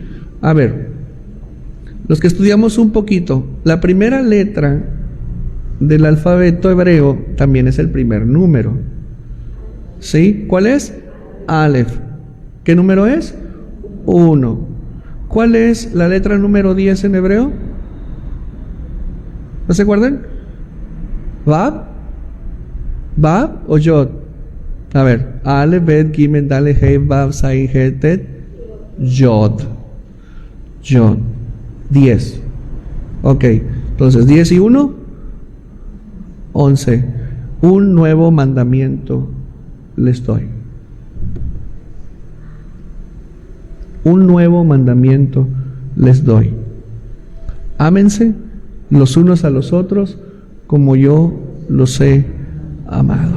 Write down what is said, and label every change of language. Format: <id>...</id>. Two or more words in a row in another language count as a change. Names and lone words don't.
<es>A ver, los que estudiamos un poquito, la primera letra del alfabeto hebreo también es el primer número. ¿Sí? ¿Cuál es? Aleph. ¿Qué número es? 1. ¿Cuál es la letra número 10 en hebreo? ¿No se acuerdan? ¿Vav? ¿Vav o Yod? A ver,</es> <he>אלף, בית, גימל, דלת, הא, וו, זין, הא, טית, יוד.</he> <es>10. Ok, entonces 10 y 1, 11. Un nuevo mandamiento les doy. un nuevo mandamiento les doy. Ámense los unos a los otros como yo los he amado.</es>